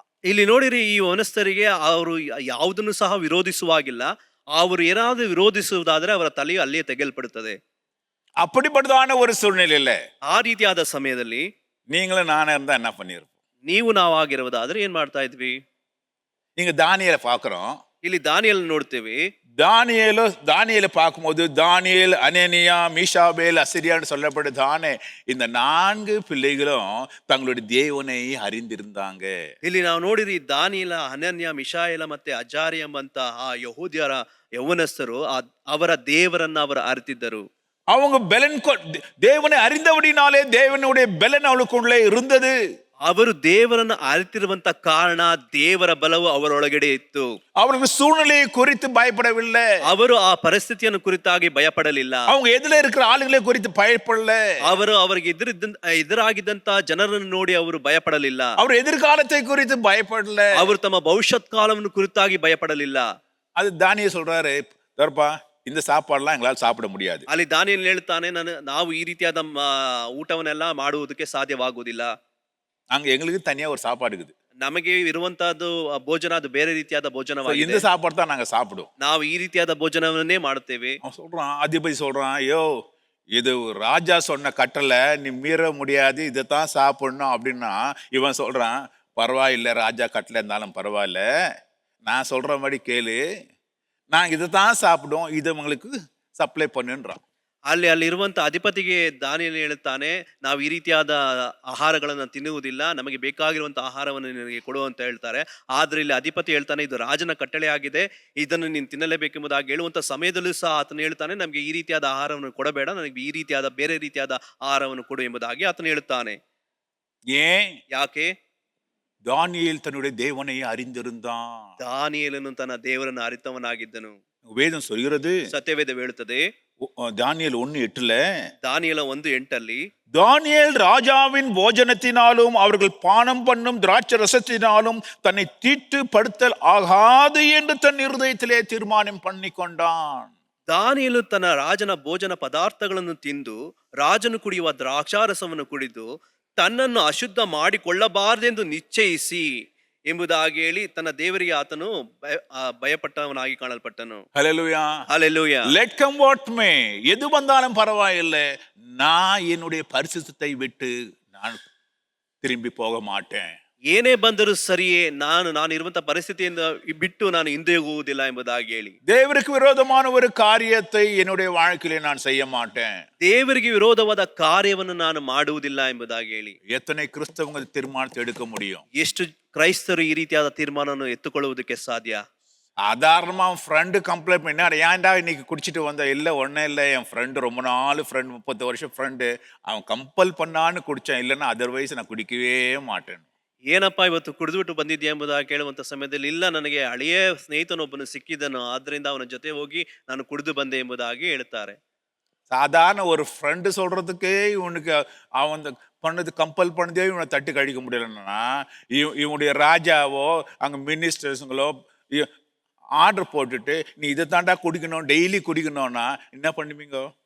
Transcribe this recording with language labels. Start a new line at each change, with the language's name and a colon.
Kannada: ಇಲ್ಲಿ ನೋಡಿರಿ, ಈ ಯವನಸ್ಥರಿಗೆ ಅವರು ಯಾವುದನ್ನು ಸಹ ವಿರೋಧಿಸುವಾಗಿಲ್ಲ. ಅವರು ಏನಾದರೂ ವಿರೋಧಿಸುವುದಾದ್ರೆ ಅವರ ತಲೆಯು ಅಲ್ಲಿಯೇ ತೆಗೆಯಲ್ಪಡುತ್ತದೆ.
Tamil: அப்படிப்பட்டதான ஒரு சூழ்நிலையில
Kannada: ಆ ರೀತಿಯಾದ ಸಮಯದಲ್ಲಿ
Tamil: நீங்களும் நானே இருந்தா என்ன பண்ணிருப்போம்?
Kannada: ನೀವು ನಾವಾಗಿರುವುದಾದ್ರೆ ಏನ್ ಮಾಡ್ತಾ ಇದ್ವಿ?
Tamil: நீங்க தானியேலை பார்க்கிறோம்.
Kannada: ಇಲ್ಲಿ ದಾನಿಯೇಲ್ ನೋಡ್ತೇವೆ.
Tamil: தானியேலை பார்க்கும்போது தானியேல், அனனியா, மீஷாபேல், அசிரியான்னு சொல்லப்படுதானே இந்த 4 பிள்ளைகளும் தங்களுடைய தேவனை அறிந்திருந்தாங்க.
Kannada: ಇಲ್ಲಿ ನಾವು ನೋಡಿರಿ, ದಾನಿಯೇಲ, ಅನನ್ಯ, ಮಿಶಾಯೇಲ ಮತ್ತೆ ಅಜಾರಿಯ ಎಂಬಂತ ಆ ಯಹೂದ್ಯರ ಯೌವನಸ್ಥರು ಅವರ ದೇವರನ್ನ ಅವರು ಅರಿತಿದ್ದರು.
Tamil: அவங்க தேவனை அறிந்தபடினாலே தேவனுடைய பெலன் அவளுக்குள்ளே இருந்தது.
Kannada: ಅವರು ದೇವರನ್ನು ಅರಿತಿರುವಂತ ಕಾರಣ ದೇವರ ಬಲವು ಅವರೊಳಗಡೆ ಇತ್ತು.
Tamil: அவர்கள் சூழ்நிலையை குறித்து பயப்படவில்லை.
Kannada: ಅವರು ಆ ಪರಿಸ್ಥಿತಿಯನ್ನು ಕುರಿತಾಗಿ ಭಯಪಡಲಿಲ್ಲ.
Tamil: அவங்க எதில இருக்கிற ஆளுங்களை குறித்து பயப்படல.
Kannada: ಅವರು ಅವರಿಗೆ ಎದುರಾಗಿದ್ದಂತ ಜನರನ್ನು ನೋಡಿ ಅವರು ಭಯಪಡಲಿಲ್ಲ. ಅವರು
Tamil: எதிர்காலத்தை குறித்து பயப்படல.
Kannada: ಅವರು ತಮ್ಮ ಭವಿಷ್ಯತ್ ಕಾಲವನ್ನು ಕುರಿತಾಗಿ ಭಯಪಡಲಿಲ್ಲ.
Tamil: அது தானியேல் சொல்றாரு, தர்ப்பா இந்த சாப்பாடுலாம் எங்களால் சாப்பிட முடியாது.
Kannada: ಅಲ್ಲಿ ದಾನಿಯೇಲ್ ಹೇಳ್ತಾನೆ, ನಾವು ಈ ರೀತಿಯಾದ ಊಟವನ್ನೆಲ್ಲ ಮಾಡುವುದಕ್ಕೆ ಸಾಧ್ಯವಾಗುವುದಿಲ್ಲ.
Tamil: எங்களுக்கு தனியா ஒரு சாப்பாடு இருக்குது.
Kannada: ನಮಗೆ ಇರುವಂತಹದ್ದು ಭೋಜನ, ಅದು ಬೇರೆ ರೀತಿಯಾದ ಭೋಜನವಾಗಿದೆ.
Tamil: இந்த சாப்பாடு தான் நாங்க சாப்பிடுவோம்.
Kannada: ನಾವು ಈ ರೀತಿಯಾದ ಭೋಜನವನ್ನೇ ಮಾಡುತ್ತೇವೆ.
Tamil: அவன் சொல்றான், அதிபதி சொல்றான், ஐயோ இது ராஜா சொன்ன கட்டளை, நீ மீற முடியாது, இதைத்தான் சாப்பிடணும் அப்படின்னா இவன் சொல்றான், பரவாயில்ல, ராஜா கட்டளை இருந்தாலும் பரவாயில்ல, நான் சொல்ற மாதிரி கேளு, நாங்க இதைத்தான் சாப்பிடுவோம், இதை உங்களுக்கு ಸಪ್ಲೈ பண்ணுன்றான்.
Kannada: ಅಲ್ಲಿರುವಂತ ಅಧಿಪತಿಗೆ ದಾನಿಯೇಲ್ ಹೇಳುತ್ತಾನೆ, ನಾವು ಈ ರೀತಿಯಾದ ಆಹಾರಗಳನ್ನು ತಿನ್ನುವುದಿಲ್ಲ, ನಮಗೆ ಬೇಕಾಗಿರುವಂತ ಆಹಾರವನ್ನು ನಿನಗೆ ಕೊಡು ಅಂತ ಹೇಳ್ತಾರೆ. ಆದ್ರೆ ಇಲ್ಲಿ ಅಧಿಪತಿ ಹೇಳ್ತಾನೆ, ಇದು ರಾಜನ ಕಟ್ಟಳೆ ಆಗಿದೆ, ಇದನ್ನು ನೀನು ತಿನ್ನಲೇಬೇಕೆಂಬುದಾಗಿ ಹೇಳುವಂತ ಸಮಯದಲ್ಲೂ ಸಹ ಆತನು ಹೇಳ್ತಾನೆ, ನಮಗೆ ಈ ರೀತಿಯಾದ ಆಹಾರವನ್ನು ಕೊಡಬೇಡ, ನನಗೆ ಈ ರೀತಿಯಾದ ಬೇರೆ ರೀತಿಯಾದ ಆಹಾರವನ್ನು ಕೊಡು ಎಂಬುದಾಗಿ ಆತನು ಹೇಳುತ್ತಾನೆ. ಯಾಕೆ?
Tamil: தானியேல் தன்னுடைய தேவனை அறிந்திருந்தான்.
Kannada: ದಾನಿಯೇಲನು ತನ್ನ ದೇವರನ್ನು ಅರಿತವನಾಗಿದ್ದನು.
Tamil: வேதம் சொல்கிறது,
Kannada: ಸತ್ಯವೇದ ಹೇಳುತ್ತದೆ,
Tamil: தானியேல் 1:8
Kannada: ದಾನಿಯೇಲ 1:8
Tamil: தானியேல் ராஜாவின் போஜனத்தினாலும் அவர்கள் பானம் பண்ணும் திராட்சை ரசத்தினாலும் தன்னை தீட்டுப்படுத்தல் ஆகாது என்று தன் இருதயத்திலே தீர்மானம் பண்ணி கொண்டான்.
Kannada: ದಾನಿಯೇಲು ತನ್ನ ರಾಜನ ಭೋಜನ ಪದಾರ್ಥಗಳನ್ನು ತಿಂದು ರಾಜನು ಕುಡಿಯುವ ದ್ರಾಕ್ಷಾರಸವನ್ನು ಕುಡಿದು ತನ್ನನ್ನು ಅಶುದ್ಧ ಮಾಡಿಕೊಳ್ಳಬಾರದೆಂದು ನಿಶ್ಚಯಿಸಿ ಎಂಬುದಾಗಿ ಹೇಳಿ ತನ್ನ ದೇವರಿಗೆ ಆತನು ಭಯಪಟ್ಟವನಾಗಿ ಕಾಣಲ್ಪಟ್ಟನು.
Tamil: ஹல்லேலூயா, ஹல்லேலூயா.
English: let come what may,
Tamil: எது வந்தாலும் பரவாயில்லை, நான் என்னுடைய பரிசுத்தத்தை விட்டு நான் திரும்பி போக மாட்டேன்.
Kannada: ಏನೇ ಬಂದರೂ ಸರಿಯೇ, ನಾನು ಇರುವಂತ ಪರಿಸ್ಥಿತಿಯಿಂದ ಬಿಟ್ಟು ನಾನು ಹಿಂದೆ ಹೋಗುವುದಿಲ್ಲ ಎಂಬುದಾಗಿ ಹೇಳಿ.
Tamil: தேவருக்கு விரோதமான ஒரு காரியத்தை என்னுடைய வாழ்க்கையிலே நான் செய்ய மாட்டேன்.
Kannada: ದೇವರಿಗೆ ವಿರೋಧವಾದ ಕಾರ್ಯವನ್ನು ನಾನು ಮಾಡುವುದಿಲ್ಲ ಎಂಬುದಾಗಿ ಹೇಳಿ.
Tamil: எத்தனை கிறிஸ்தவங்க தீர்மானத்தை எடுக்க முடியும்?
Kannada: ಎಷ್ಟು ಕ್ರೈಸ್ತರು ಈ ರೀತಿಯಾದ ತೀರ್ಮಾನವನ್ನು ಎತ್ತುಕೊಳ್ಳುವುದಕ್ಕೆ ಸಾಧ್ಯ?
Tamil: சாதாரணமா அவன் ஃப்ரெண்டு கம்ப்ளைண்ட் பண்ணி ஏன்டா இன்னைக்கு குடிச்சிட்டு வந்த? இல்லை ஒன்றும் இல்லை, என் ஃப்ரெண்டு ரொம்ப நாள் ஃப்ரெண்டு, 30 வருஷம் ஃப்ரெண்டு, அவன் கம்பல் பண்ணான்னு குடித்தான், இல்லைன்னா அதர்வைஸ் நான் குடிக்கவே மாட்டேன்.
Kannada: ಏನಪ್ಪ ಇವತ್ತು ಕುಡಿದ್ಬಿಟ್ಟು ಬಂದಿದ್ಯಾ ಎಂಬುದಾಗಿ ಕೇಳುವಂತ ಸಮಯದಲ್ಲಿ, ಇಲ್ಲ ನನಗೆ ಹಳೆಯ ಸ್ನೇಹಿತನೊಬ್ಬನು ಸಿಕ್ಕಿದನು, ಆದ್ರಿಂದ ಅವನ ಜೊತೆ ಹೋಗಿ ನಾನು ಕುಡಿದು ಬಂದೆ ಎಂಬುದಾಗಿ ಹೇಳ್ತಾರೆ.
Tamil: சாதாரண ஒரு ஃப்ரெண்டு சொல்றதுக்கே இவனுக்கு அவன் பண்ணது கம்பல் பண்ணதே இவனை தட்டி கழிக்க முடியலன்னா, இவனுடைய ராஜாவோ அங்கே மினிஸ்டர்ஸுங்களோ ஆர்டர் போட்டுட்டு நீ இதை தாண்டா குடிக்கணும், டெய்லி குடிக்கணும்னா என்ன பண்ணுவீங்க?